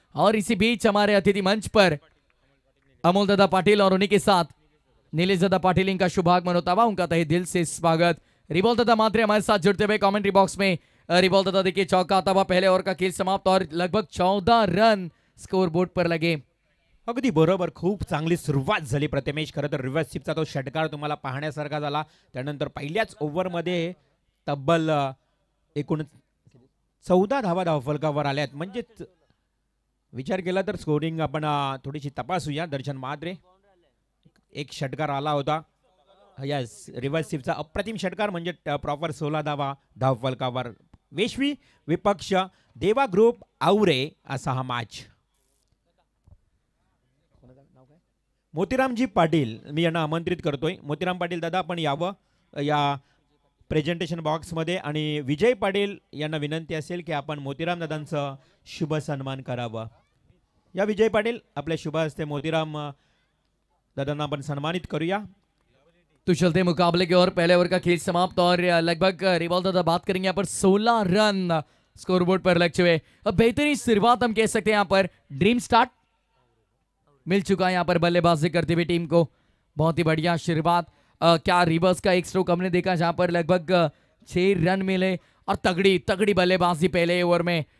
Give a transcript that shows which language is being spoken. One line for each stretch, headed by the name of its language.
Hindi: और इसी बीच हमारे अतिथि मंच पर अमोल दादा पाटिल और उन्हीं के साथ नीलेश दादा पाटिल, इनका शुभागमन होता हुआ, उनका तहे दिल से स्वागत. रिबॉल दादा मात्रे हमारे साथ जुड़ते हुए कमेंट्री बॉक्स में. रिबॉल दादा देखिए चौका आता हुआ, पहले ओवर का खेल समाप्त और लगभग 14 रन स्कोर बोर्ड पर लगे.
Marathi: अगदी बरोबर, खूप चांगली सुरुवात झाली प्रथमेश. खरं तर रिव्हर्स स्वीपचा तो षटकार तुम्हाला पाहण्यासारखा झाला. त्यानंतर पहिल्याच ओव्हरमध्ये तब्बल एकूण 14 धावा धावफलकावर आल्यात. म्हणजेच विचार केला तर स्कोरिंग आपण थोडीशी तपासूया. दर्शन म्हात्रे, एक षटकार आला होता. यस, रिव्हर्स स्वीपचा अप्रतिम षटकार म्हणजे प्रॉपर 16 धावा धावफलकावर. वेशवी विपक्ष देवा ग्रुप आवरे असा हा मॅच. मोतीरामजी पाटील मी यांना आमंत्रित करतोय. मोतीराम पाटील दादा आपण यावं या प्रेझेंटेशन बॉक्समध्ये. आणि विजय पाटील यांना विनंती असेल की आपण मोतीराम दादांचं शुभ सन्मान करावं. या विजय पाटील आपल्या शुभ हस्ते मोतीराम दादांना आपण सन्मानित करूया.
Hindi: तो चलते मुकाबले की ओर पहले ओवर का खेल समाप्त और लगभग रिवॉल्व दादा बात करेंगे यहाँ पर 16 रन स्कोरबोर्ड पर लग चुके. अब बेहतरीन शुरुआत हम कह सकते हैं यहाँ पर ड्रीम स्टार्ट मिल चुका है यहाँ पर बल्लेबाजी करती हुई टीम को. बहुत ही बढ़िया शुरुआत. क्या रिवर्स का एक स्ट्रोक हमने देखा जहां पर लगभग 6 रन मिले और तगड़ी तगड़ी बल्लेबाजी पहले ओवर में.